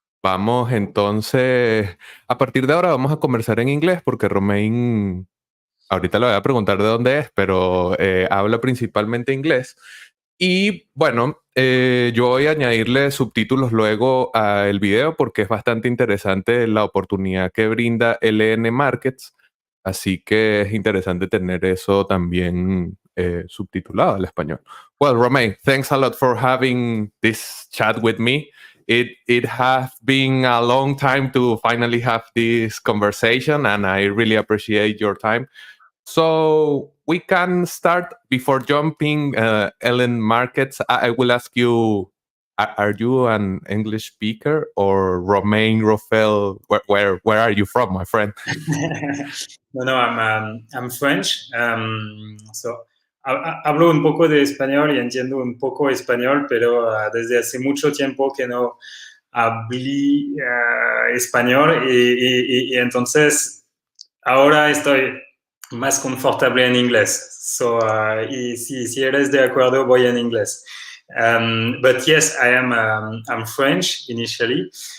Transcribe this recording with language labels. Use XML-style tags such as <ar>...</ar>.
<es>Vamos entonces, a partir de ahora vamos a conversar en inglés, porque Romain, ahorita le voy a preguntar de dónde es, pero habla principalmente inglés. Y bueno, yo voy a añadirle subtítulos luego al video, porque es bastante interesante la oportunidad que brinda LNMarkets. Así que es interesante tener eso también subtitulado al español.</es> <en>Well, Romain, thanks a lot for having this chat with me. It has been a long time to finally have this conversation, and I really appreciate your time. So we can start before jumping LNMarkets. I will ask you, are you an English speaker, or Romain Rouphael? Where are you from, my friend? No, I'm French.</en> <es>So hablo un poco de español y entiendo un poco español, pero desde hace mucho tiempo que no hablé español y entonces ahora estoy más confortable en inglés. So, y si eres de acuerdo, voy en inglés.</es> <en>But yes, I'm French initially.</en>